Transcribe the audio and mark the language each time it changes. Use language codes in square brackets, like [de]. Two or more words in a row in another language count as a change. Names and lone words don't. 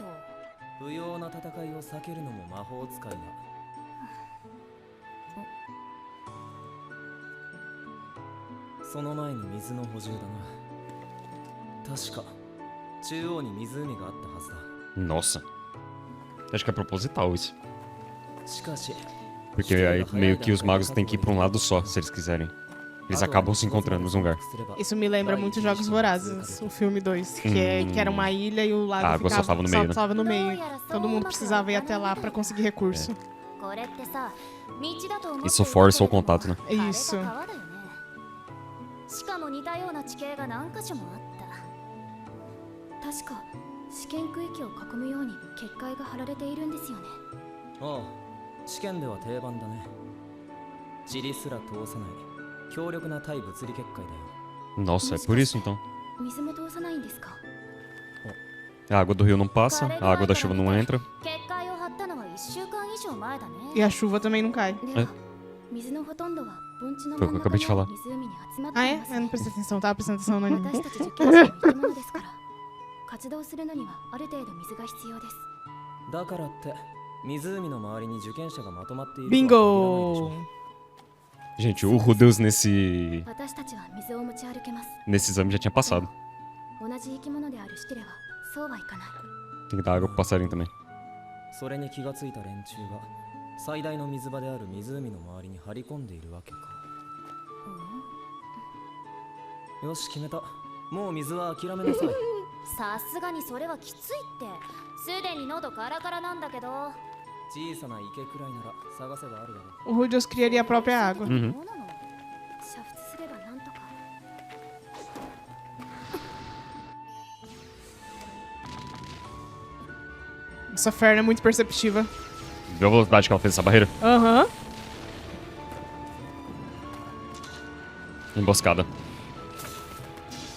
[ja] 不要な戦いを避けるのも魔法使いだ。その前に水の補充だな。確か中央に湖があったはずだ。 [pt] Nossa. Acho que é proposital isso. [ja] しかし [pt] Porque aí meio que os magos têm que ir pra um lado só, se eles quiserem. Eles acabam se encontrando no mesmo lugar. Isso me lembra muito Jogos Vorazes, o filme 2, que era uma ilha e o lago A água só tava no meio, né? tava no meio. Todo mundo precisava ir até lá pra conseguir recurso. [ja] これってさ、道だと思って [pt] Isso força o contato, né? Isso. [ja] 川だよね。しかも似たような地形が何箇所もあった。確か試験区域を囲むように結界が張られているんですよね。ああ、試験では定番だね。塵すら通さない強力な対物理結界だよ。 [pt] Nossa, é por isso então. [ja] 水も通さないんですか？ [pt] A água do rio não passa, a água da chuva não entra. [ja] 結界を張ったのは1週間以上前だね。 [pt] E a chuva também não cai. [ja] では水のほとんどは盆地の [pt] Foi o que eu acabei de falar. [ja] 湖に集まって [pt] Ah, [ja] い [pt] é? [ja] ます [pt] Eu não prestei atenção, tava prestando atenção no anime. [ja] 私たち受験者の生き物ですから活動するのにはある程度水が必要です。だからって湖の周りに受験者がまとまっている [pt] Bingo! Gente, o Rudeus nesse [ja] 私たちは水を持ち歩けます。 [pt] nesse exame já tinha passado. [ja] 同じ生き物であるシティレはそうはいかない。 [pt] Tem que dar água pro passarinho também. [ja] それに気がついた連中が最大の水場である湖の周りに張り込んでいるわけか。よし決めた。もう水は諦めなさい。さすがにそれはきついって。すでに喉カラカラなんだけど。小さな池くらいなら探せばあるだろう。 [pt] O Rudeus criaria a própria água. [ja] そうなの。煮沸すればなんとか。 [pt] Essa Fern é muito perceptiva. Viu a velocidade que ela fez essa barreira? Aham. Emboscada.